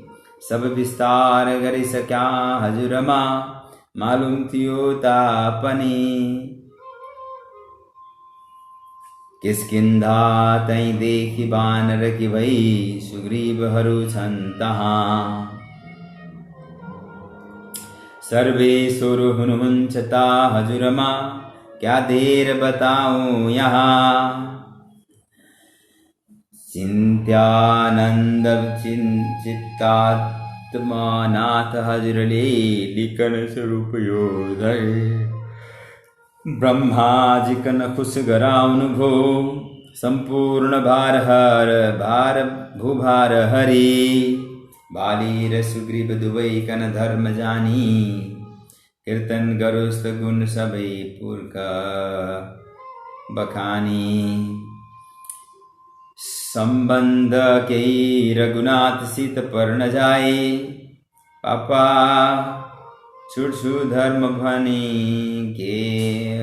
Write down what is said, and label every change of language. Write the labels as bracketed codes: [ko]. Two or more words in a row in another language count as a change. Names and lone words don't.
[ne] सब विस्तार गरि सक्या हजुरमा मालुम थियो तापनि। किष्किन्धा तै देखि बानर कि भई सुग्रीवहरू छन् तहाँ। सर्वेश्वर हुनुहुन्छ ता हजुरमा क्या देर बताऊं यहाँ। चिन्त्यानन्द चित्तात्मा नाथ हजुरले लिकन स्वरूप यो धरे। ब्रह्माजिकन खुश गराउनु भो सम्पूर्ण भार भूभार हरि। बाली र सुग्रीव दुवैकन धर्म जानी कीर्तन गरोस् गुण सबै पुरका बखानी। सम्बन्ध केही रघुनाथ सित पर्न जाए पापा छुट्छु धर्म भनी के।